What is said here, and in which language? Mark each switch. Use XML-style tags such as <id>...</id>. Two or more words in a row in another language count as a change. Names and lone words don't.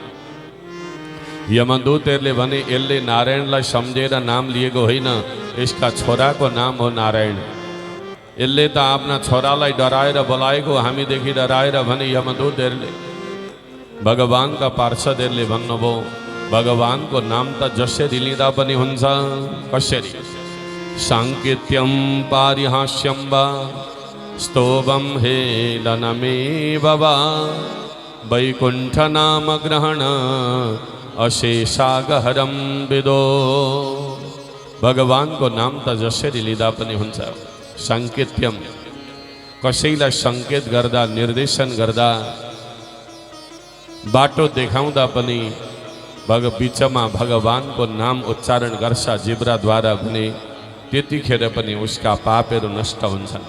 <ne>यमदूतहरूले भने, यसले नारायणलाई सम्झेर नाम लिएको होइन, यसका छोराको नाम हो नारायण। यसले त आफ्ना छोरालाई डराएर बोलाएको, हामीदेखि डराएर भने। यमदूतहरूले भगवानका पार्षदहरूले भन्नुभयो, भगवानको नाम त जसरी लिँदा पनि हुन्छ। कसरी?</ne> <sa>साङ्केत्यं पारिहास्यं वा स्तोभं हेलनमेव वा वैकुण्ठ नाम ग्रहण अशेषागहरं विदो।</sa> <ne>भगवानको नाम त जसरी लिँदा पनि हुन्छ। साङ्केत्यम, कसैलाई सङ्केत गर्दा, निर्देशन गर्दा, बाटो देखाउँदा पनि बिचमा भगवानको नाम उच्चारण गर्छ जिब्राद्वारा भने त्यतिखेर पनि उसका पापहरू नष्ट हुन्छन्।</ne>